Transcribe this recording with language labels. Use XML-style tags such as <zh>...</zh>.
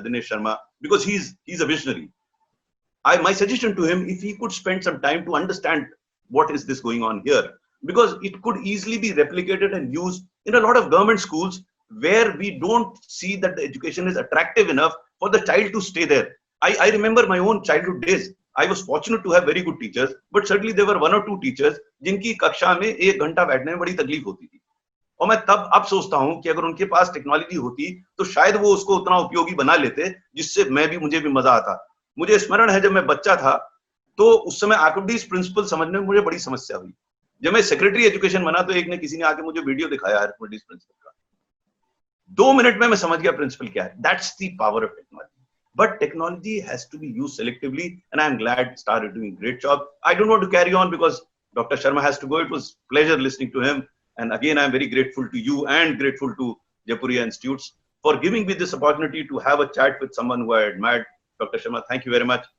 <en>Dinesh Sharma, because he's a visionary, my suggestion to him, if he could spend some time to understand what is this going on here, because it could easily be replicated and used in a lot of government schools where we don't see that the education is attractive enough for the child to stay there. I remember my own childhood days. I was fortunate to have very good teachers, but certainly there were one or two teachers</en> <hi>जिनकी कक्षा में 1 घंटा बैठने में बड़ी तकलीफ होती थी। और मैं तब अब सोचता हूं कि अगर उनके पास टेक्नोलॉजी होती तो शायद वो उसको उतना उपयोगी बना लेते जिससे मुझे भी मजा आता। मुझे स्मरण है जब मैं बच्चा था तो उस समय आर्किमिडीज प्रिंसिपल समझने में मुझे बड़ी समस्या हुई। जब मैं सेक्रेटरी एजुकेशन बना तो किसी ने आके मुझे वीडियो दिखाया आर्किमिडीज प्रिंसिपल का, 2 मिनट में मैं समझ गया प्रिंसिपल क्या है।</hi> <en>That's the power of technology, but technology has to be used selectively, and I'm glad STAR is doing a great job. I don't want to carry on because Dr. Sharma has to go. It was a pleasure listening to him, and again I'm very grateful to you and grateful to Jaipuria Institutes for giving me this opportunity to have a chat with someone who I admired. Dr. Sharma, thank you very much.</en>